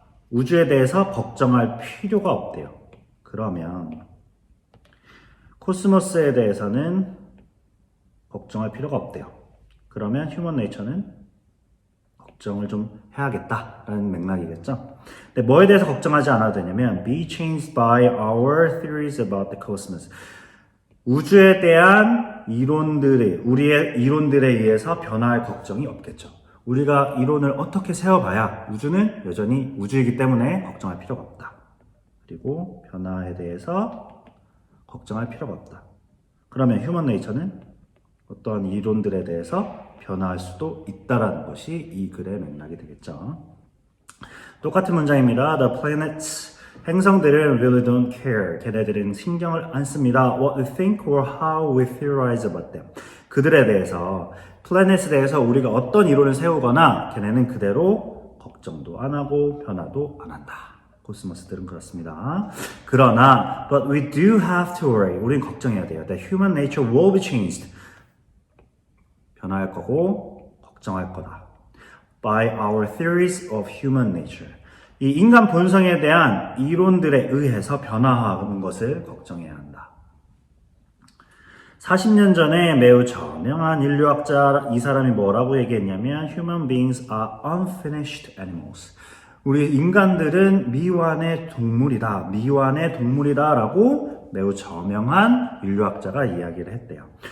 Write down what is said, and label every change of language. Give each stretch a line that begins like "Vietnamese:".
Korean: 우주에 대해서 걱정할 필요가 없대요. 그러면 코스모스에 대해서는 걱정할 필요가 없대요. 그러면 휴먼 네이처는 걱정을 좀 해야겠다라는 맥락이겠죠. 근데 뭐에 대해서 걱정하지 않아도 되냐면
English: be changed by our theories about the cosmos.
Korean: 우주에 대한 우리의 이론들에 의해서 변화할 걱정이 없겠죠. 우리가 이론을 어떻게 세워봐야 우주는 여전히 우주이기 때문에 걱정할 필요가 없다. 그리고 변화에 대해서 걱정할 필요가 없다. 그러면 휴먼 네이처는 어떠한 이론들에 대해서 변화할 수도 있다라는 것이 이 글의 맥락이 되겠죠. 똑같은 문장입니다.
English: The planets,
Korean: 행성들은
English: really don't care.
Korean: 걔네들은 신경을 안 씁니다.
English: What we think or how we theorize about them.
Korean: 그들에 대해서, 플래닛에 대해서 우리가 어떤 이론을 세우거나 걔네는 그대로 걱정도 안 하고 변화도 안 한다. 코스모스들은 그렇습니다. 그러나
English: but we do have to worry.
Korean: 우린 걱정해야 돼요.
English: That human nature will be changed.
Korean: 변화할 거고 걱정할 거다.
English: By our theories of human nature.
Korean: 이 인간 본성에 대한 이론들에 의해서 변화하는 것을 걱정해야 한다. 40년 전에 매우 저명한 인류학자 이 사람이 뭐라고 얘기했냐면
English: Human beings are unfinished animals.
Korean: 우리 인간들은 미완의 동물이다 라고 매우 저명한 인류학자가 이야기를 했대요.